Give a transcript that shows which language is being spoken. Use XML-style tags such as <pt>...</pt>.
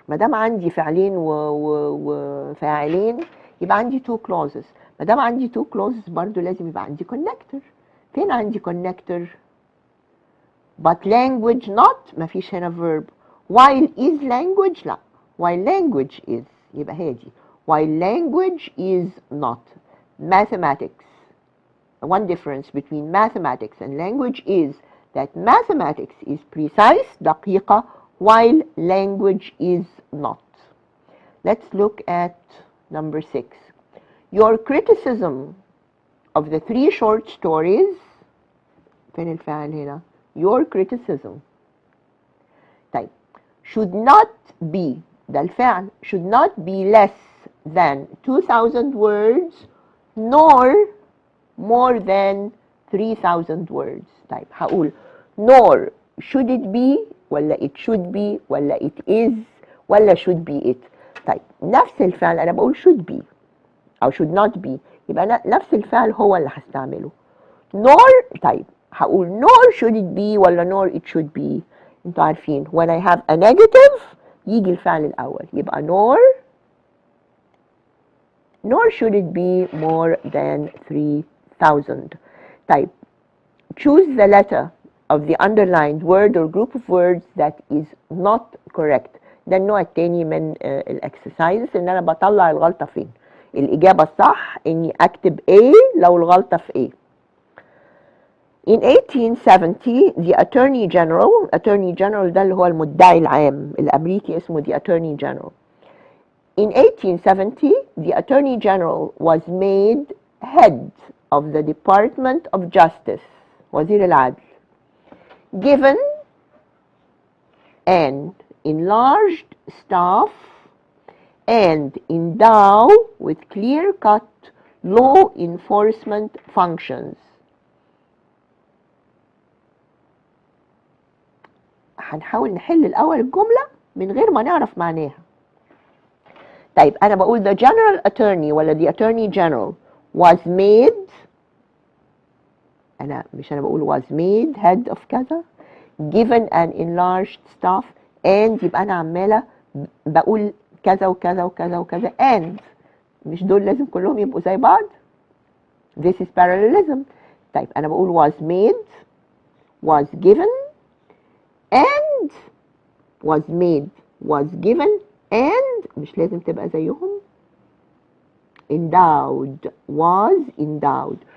<ar>مادام عندي فعلين وفاعلين يبقى عندي</ar> <en>two clauses.</en> <ar>مادام عندي</ar> <en>two clauses</en> <ar>برضو لازم يبقى عندي</ar> <en>connector.</en> <ar>فين عندي</ar> <en>connector؟ but language not،</en> <ar>مفيش هنا</ar> <en>verb. while is language، لا. while language is،</en> <ar>يبقى هي دي.</ar> <en>while language is not. mathematics. One difference between mathematics and language is that mathematics is precise</en> <ar>دقيقة</ar> <en>while language is not. Let's look at number 6. Your criticism of the 3 short stories.</en> <ar>فين الفعل هنا؟</ar> <en>Your criticism. طيب should not be،</en> <ar>ده الفعل،</ar> <en>should not be less than 2000 words nor more than 3000 words.</en> <ar>طيب هقول</ar> <en>nor should it be ولا it should be ولا it is ولا should be it.</en> <ar>طيب نفس الفعل أنا بقول</ar> <en>should be</en> <ar>أو</ar> <en>should not be،</en> <ar>يبقى نفس الفعل هو اللي هستعمله.</ar> <en>nor،</en> <ar>طيب هقول</ar> <en>nor should it be ولا nor it should be.</en> <ar>انتوا عارفين</ar> <en>when I have a negative</en> <ar>يجي الفعل الأول، يبقى</ar> <en>nor should it be more than 3000. طيب choose the letter of the underlined word or group of words that is not correct.</en> <ar>ده النوع التاني من الاكسرسايز، ان انا بطلع الغلطة فين. الإجابة الصح اني اكتب A لو الغلطة في A.</ar> <en>In 1870 the Attorney General</en> <ar>ده اللي هو المدعي العام الأمريكي اسمه</ar> <en>the Attorney General. In 1870 the Attorney General was made head of the Department of Justice،</en> <ar>وزير العدل،</ar> <en>given an enlarged staff and endowed with clear-cut law enforcement functions.</en> <ar>هنحاول نحل الأول الجملة من غير ما نعرف معناها. طيب أنا بقول</ar> <en>the General Attorney</en> <ar>ولا</ar> <en>the Attorney General was made،</en> <ar>أنا بقول</ar> <en>was made head of</en> <ar>كذا،</ar> <en>given an enlarged staff and،</en> <ar>يبقى أنا عمالة بقول كذا وكذا وكذا وكذا and، مش دول لازم كلهم يبقوا زي بعض.</ar> <en>This is parallelism.</en> <ar>طيب أنا بقول</ar> <en>was made was given and was made was given and</en> <ar>مش لازم تبقى زيهم.</ar> <en>endowed was endowed</en>